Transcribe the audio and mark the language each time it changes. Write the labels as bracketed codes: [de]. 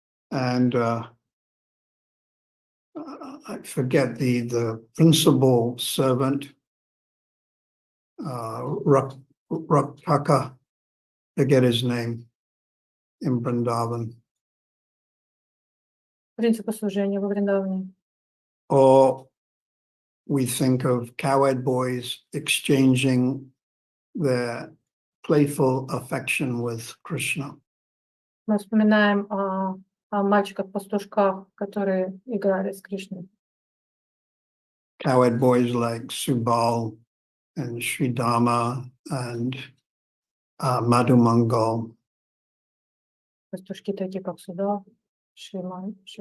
[en] And I forget the principal servant, Raktaka, forget his name, in Vrindavan. [ru] Принципы служения во Вриндаване. [en] Or we think of cowherd boys exchanging their playful affection with Krishna. [ru] Мы вспоминаем о мальчиках-пастушках, которые играли с Кришной. [en] Cowherd boys like Subal and Sridhama and Madhumangal. [ru] Пастушки такие, как Суда, Шриман,